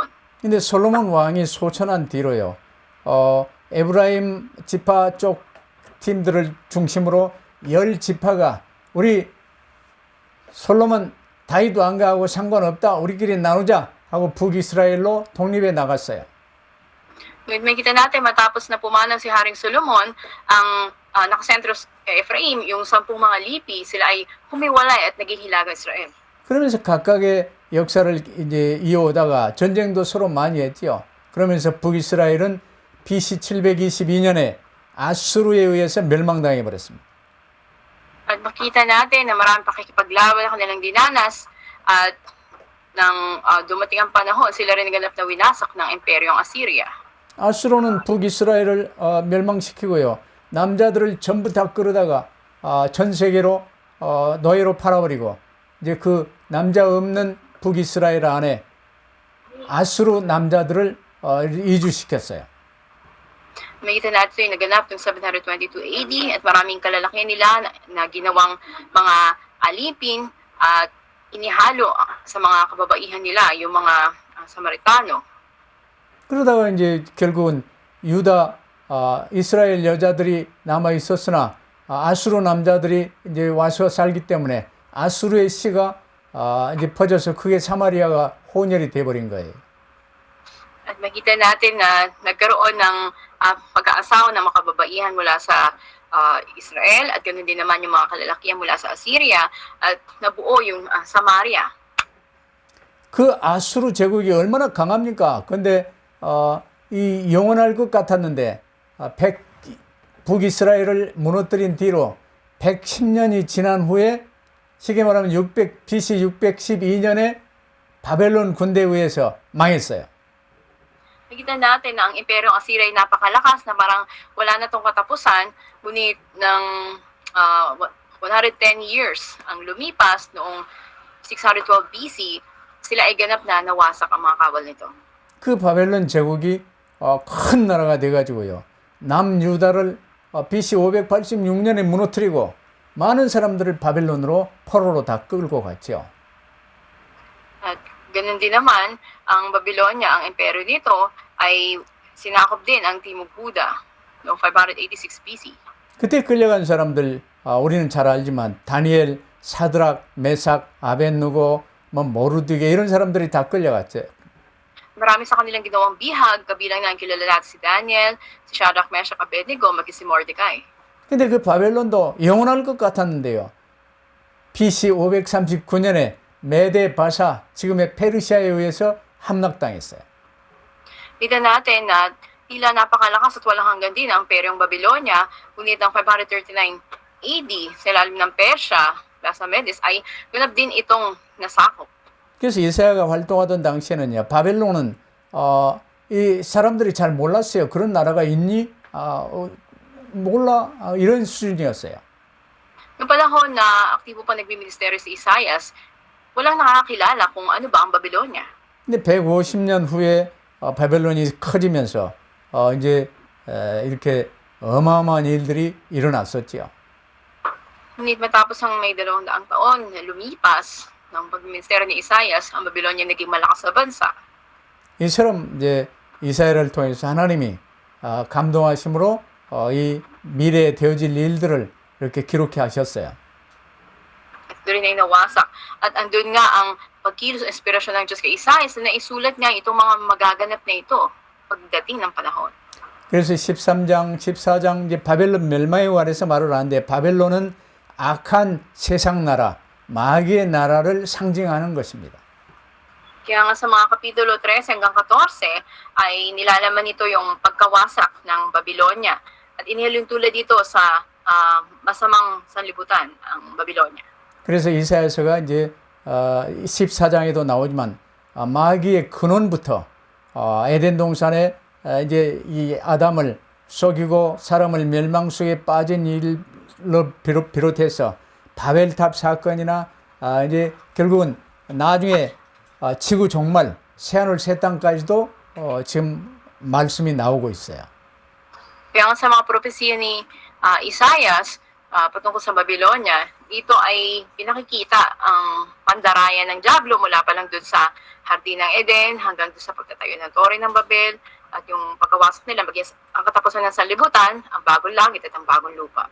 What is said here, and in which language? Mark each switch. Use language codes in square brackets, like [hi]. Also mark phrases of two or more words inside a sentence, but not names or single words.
[ko] 근데 솔로몬 왕이 소천한 뒤로요. 에브라임 지파 쪽 팀들을 중심으로 10지파가 우리 솔로몬 다윗 왕가하고 상관없다. 우리끼리 나누자 하고 북이스라엘로 독립해 나갔어요. [tl] Ngunit makita natin matapos na pumanan si Haring Solomon, ang nakasentro sa Ephraim, yung 10 mga lipi, sila ay humiwalay at naging Hilagang Israel. [ko] 그러면서 각각의 역사를 이제 이어오다가 전쟁도 서로 많이 했죠. 그러면서 북이스라엘은 BC 722년에 아수르에 의해서 멸망당해 버렸습니다. [tl] At makita natin na maraming pakikipaglaban ang kanilang dinanas at nang dumating ang panahon, sila rin naganap na winasak ng imperyong Assyria. [ko] 아수르는 북이스라엘을 멸망시키고요. 남자들을 전부 다 끌어다가 전 세계로 노예로 팔아버리고 이제 그 남자 없는 북이스라엘 안에 아수르 남자들을 이주시켰어요. [tl] Makita natin yung naganap noong 722 AD at maraming kalalakihan nila na ginawang mga alipin at inihalo sa mga kababaihan nila, yung mga Samaritano. [ko] 그러다가 이제 결국은 유다 이스라엘 여자들이 남아 있었으나 아수르 남자들이 이제 와서 살기 때문에 아수르의 씨가 이제 퍼져서 그게 사마리아가 혼혈이 돼 버린 거예요. [tl] At makita natin na nagkaroon ng pag-aasawa ng makababaihan mula sa Israel at ganoon din naman yung mga kalalakihan mula sa Assyria at nabuo yung Samaria. [ko] 그 아수르 제국이 얼마나 강합니까? 근데 이 영원할 것 같았는데 북이스라엘을 무너뜨린 뒤로 110년이 지난 후에 쉽게 말하면 BC 612년에 바벨론 군대에 의해서 망했어요. [tl] Nakita natin na ang Imperyong Assyria ay napakalakas na parang wala na tong katapusan, ngunit ng 110 years ang lumipas noong 612 BC, sila ay ganap na nawasak ang mga kawal nito. [ko] 그 바벨론 제국이 큰 나라가 돼가지고요. 남유다를 BC 586년에 무너뜨리고 많은 사람들을 바벨론으로 포로로 다 끌고 갔죠. [tl] At ganun din naman, ang Babylonia, ang imperyo nito, ay sinakop din ang Timog Huda noong 586 BC. [ko] 그때 끌려간 사람들 우리는 잘 알지만 다니엘, 사드락, 메삭, 아벤누고, 모르드게 이런 사람들이 다 끌려갔죠. [tl] Marami sa kanilang ginawang bihag, kabilang na ang kilala natin si Daniel, si Shadrach, Meshach, Abednego, maging si Mordecai. [ko] 근데 그 바벨론도 영원할 것 같았는데요. BC 539년에 메데 바사, 지금의 페르시아에 의해서 함락당했어요. [tl] Kita natin na tila napakalakas at walang hanggan din ang Imperyong Babylonia, ngunit ang 539 AD sa ilalim ng Persya, Plaza Medes, ay ganap din itong nasakop. [ko] 그래서 이사야가 활동하던 당시에는요, 바벨론은 이 사람들이 잘 몰랐어요. 그런 나라가 있니? 몰라. 이런 수준이었어요. [tl] Noong panahon na aktibo pa nagbiministeryo si Isaias, walang nakakilala kung ano ba ang Babylonia. [ko] 근데 150년 후에 바벨론이 커지면서 이제 이렇게 어마어마한 일들이 일어났었죠. [tl] Ngunit matapos ang may 200 taon na lumipas ng pagministeryo ni Isaias, ang Babylonia naging malakas na bansa. [ko] 이처럼 이제 이사야를 통해서 하나님이 감동하심으로 이 미래에 되어질 일들을 이렇게 기록해 하셨어요. [tl] At doon ay nawasak. At andun nga ang pagkilos o inspirasyon ng Diyos kay Isaias na naisulat niya itong mga magaganap na ito pagdating ng panahon. [ko] 그래서 13장, 14장 이제 바벨론 멸망에 관해서 말을 하는데 바벨론은 악한 세상 나라, 마귀의 나라를 상징하는 것입니다. [tl] Kaya nga sa mga kapitulo 13 hanggang 14 ay nilalaman nito yung pagkawasak ng Babylonia. At inihal yung tulad dito sa masamang sanlibutan, ang Babylonia. [ko] 그래서 이사야서가 이제 14장에도 나오지만 마귀의 근원부터 에덴 동산에 이제 이 아담을 속이고 사람을 멸망 속에 빠진 일로 비롯해서 바벨탑 사건이나 이제 결국은 나중에 지구 종말 새하늘 새 땅까지도 지금 말씀이 나오고 있어요. [tl] Kaya nga sa mga propesiya ni Isaias patungkol sa Babylonia, dito ay pinakikita ang pandarayan ng Diablo mula pa lang dun sa Hardin ng Eden hanggang dun sa pagtatayo ng Tore ng Babel at yung pagkawasak nila maging ang katapusan ng sanlibutan, ang bagong langit at ang bagong lupa.